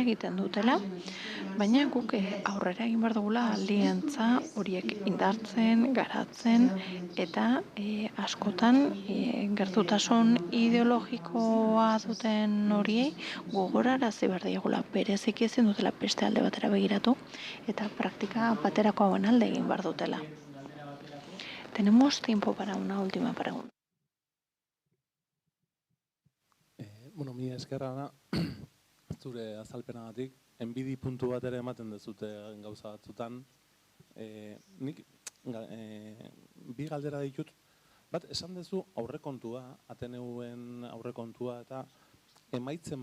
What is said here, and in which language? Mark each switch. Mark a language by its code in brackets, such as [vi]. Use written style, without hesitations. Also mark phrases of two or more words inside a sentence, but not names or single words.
[eu] egiten dutela, baina guk aurrera egin behar dugula aliantza horiek indartzen, garatzen, eta askotan gertutasun ideologikoa duten horiei gogorarazi behar diegula, bereziki ezin dutela beste alde batera begiratu, eta praktika baterako hauen alde egin behar dutela. [es] Tenemos tiempo para una última pregunta. [eu] Mila eskerra zure azalpenagatik, enbidi puntu bat ere ematen dezute gauza batzutan. Nik bi galdera ditut, bat esan dezu aurrekontua, Ateneuen aurrekontua, eta emaitzen